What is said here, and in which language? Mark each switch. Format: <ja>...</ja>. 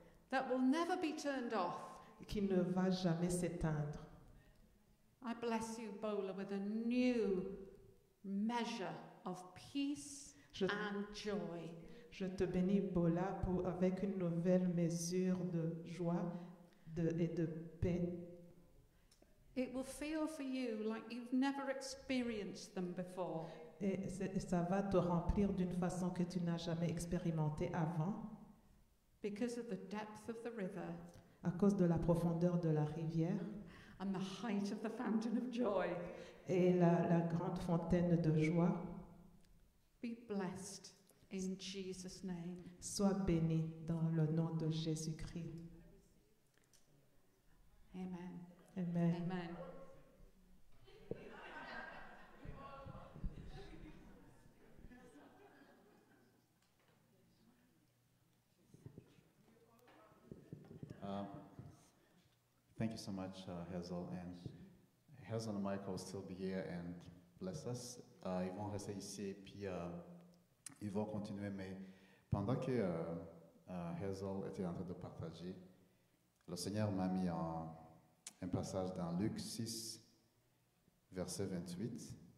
<en>that will never be turned off.</en> <fr>qui ne va jamais s'éteindre.</fr> <en>I bless you, Bola, with a new measure of peace</en> <fr>Je,</fr> <en>and joy.</en> <fr>je te bénis, Bola, avec une nouvelle mesure de joie et de paix.</fr> <en>It will feel for you like you've never experienced them before.</en> <fr>Et ça va te remplir d'une façon que tu n'as jamais expérimentée avant,</fr> <en>Because of the depth of the river</en> <fr>à cause de la profondeur de la rivière</fr> <en>and the height of the fountain of joy.</en> <fr>et la grande fontaine de joie.</fr> <en>Be blessed in Jesus' name.</en> <fr>Sois béni dans le nom de Jésus-Christ. Amen. Amen. Amen.</fr> <en>Thank you so much, Hazel. And Hazel and Michael will still be here and bless us.</en> <fr>Ils vont rester ici et puis ils vont continuer. Mais pendant que Hazel était en train de partager, le Seigneur m'a mis un passage dans Luc 6, verset 28.</fr>